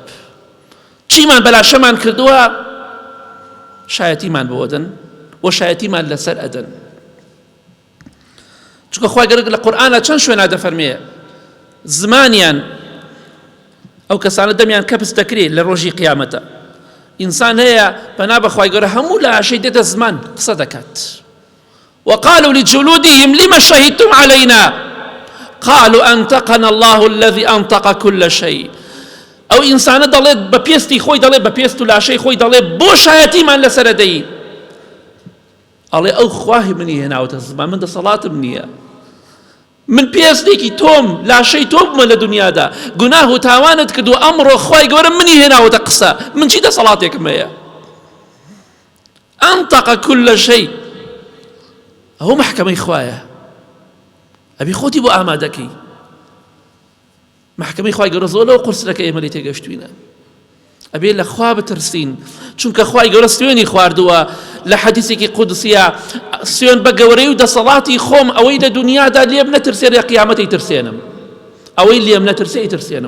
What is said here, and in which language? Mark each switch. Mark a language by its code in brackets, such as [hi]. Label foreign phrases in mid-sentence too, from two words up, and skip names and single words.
[ckb] چیمان بە لاشەمان کردووە شایەتیمان بۆ ئەدەن و شایەتیمان لەسەر ئەدەن. چونکە خوای گەورە لە قورئانە چەند شوێنە دەفەرمێ زمانیان ئەو کەسانە دەمیان کەپس دەکرێت لە ڕۆژی قیامەتە. ئینسان هەیە پەنا بە خوای گەورە هەموو لاشەی دێتە زمان قسە دەکات. [ar] وقالوا لجلودهم لما شهدتم علينا قالوا أنطقنا الله الذي أنطق كل شيء. [ckb] ئەو ئینسانە دەڵێت بە پێستی خۆی دەڵێت، بە پێست و لاشەی خۆی دەڵێت بۆ شایەتیمان لەسەرە دەی. ئەڵێ ئەو خواهی منی هێناوەتە زمان، من دەسەڵاتم نییە، من پێستێکی تۆم لاشەی تۆ بمە لە دنیادا، گوناه و تاوانت کردو، ئەمڕۆ خوای گەورە منی هێناوەتە قسە، من چی دەسەڵاتێکم هەیە؟ [ar] أنطق كل شيء. [ckb] ئەوە محکەمەی خوایە، ئەبی خۆتی بۆ ئامادەکەی. محکەمەی خوای گەورە زۆر لەو قورسەکە ئێمە لێ تێگەشتوینە. ئەبێ لە خوا بترسین، چونکە خوای گەورە سوێنی خواردووە لە حەدیثێکی قودسیە، سوێن بە گەورەی و دەسەڵاتی خۆم ئەوەی لە دنیادا لێم نەترسێ لە قیامەت ئەیترسێنم، ئەوەی لێم نەترسێ ئەیترسێنم.